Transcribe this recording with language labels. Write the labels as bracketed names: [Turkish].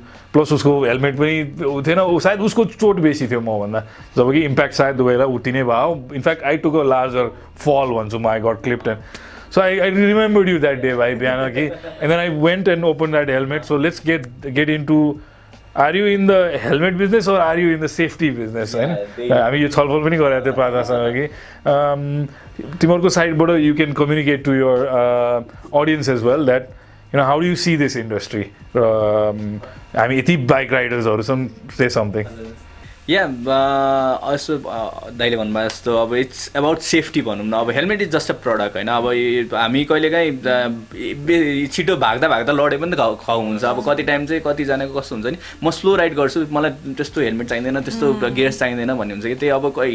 [Nepali] Plus उसको helmet पनि थिएन सायद उसको चोट बेसी थियो मभन्दा जबकि इम्प्याक्ट सायद दुवैलाई उति नै भयो in fact [English] I took a larger fall [Nepali] भन्छु म [English] I got clipped and So I remembered you that day, bhai, Biyana ki. And then I went and opened that helmet. So let's get into. Are you in the helmet business or are you in the safety business? I mean, you [Nepali] छलफल पनि गरेको थियो प्रार्थनासँग कि तिमीहरूको साइडबाट [English] you can communicate to your audience as well that how do you see this industry? [Nepali] हामी यति bike राइडर्सहरू छन् [English] say something. [Nepali] या also दाइले भन्नुभयो जस्तो अब [English] it's about safety [Nepali] भनौँ न अब [English] helmet is just a product [Nepali] होइन अब हामी कहिलेकाहीँ छिटो भाग्दा भाग्दा लडे पनि त घाउ हुन्छ अब कति टाइम चाहिँ कतिजनाको कस्तो हुन्छ नि म स्लो राइड गर्छु मलाई त्यस्तो हेलमेट चाहिँदैन त्यस्तो गियर्स चाहिँदैन भन्ने हुन्छ कि त्यही अब